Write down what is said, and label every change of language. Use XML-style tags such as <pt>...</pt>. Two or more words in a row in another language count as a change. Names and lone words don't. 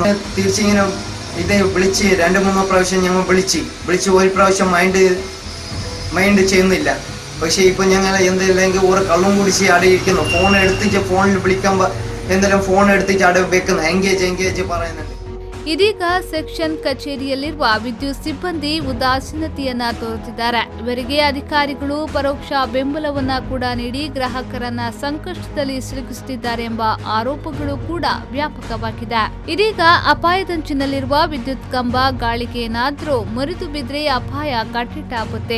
<ml>തിരിച്ചിങ്ങനെ ഇത് വിളിച്ച് 2-3 പ്രാവശ്യം ഞങ്ങൾ വിളിച്ച് ഒരു പ്രാവശ്യം മൈൻഡ് ചെയ്യുന്നില്ല. പക്ഷേ ഇപ്പം ഞങ്ങൾ എന്തെങ്കിലും ഓരോ കള്ളും കുടിച്ച് അവിടെ ഇരിക്കുന്നു. ഫോൺ എടുത്തിട്ട് ഫോണിൽ വിളിക്കുമ്പോൾ എന്തെങ്കിലും ഫോൺ എടുത്തിട്ട് അവിടെ വെക്കുന്നു. എൻഗേജ് പറയുന്നുണ്ട്.</ml> <kn>ಇದೀಗ ಸೆಕ್ಷನ್ ಕಚೇರಿಯಲ್ಲಿರುವ ವಿದ್ಯುತ್ ಸಿಬ್ಬಂದಿ ಉದಾಸೀನತೆಯನ್ನ ತೋರುತ್ತಿದ್ದಾರೆ. ಇವರಿಗೆ ಅಧಿಕಾರಿಗಳು ಪರೋಕ್ಷ ಬೆಂಬಲವನ್ನ ಕೂಡ ನೀಡಿ ಗ್ರಾಹಕರನ್ನ ಸಂಕಷ್ಟದಲ್ಲಿ ಸಿಲುಕಿಸುತ್ತಿದ್ದಾರೆ ಎಂಬ ಆರೋಪಗಳು ಕೂಡ ವ್ಯಾಪಕವಾಗಿದೆ. ಇದೀಗ ಅಪಾಯದಂಚಿನಲ್ಲಿರುವ ವಿದ್ಯುತ್ ಕಂಬ ಗಾಳಿಗೆ ಏನಾದ್ರೂ ಮುರಿದು ಬಿದ್ರೆ ಅಪಾಯ ಕಟ್ಟಿಟ್ಟಾಗುತ್ತೆ.</kn>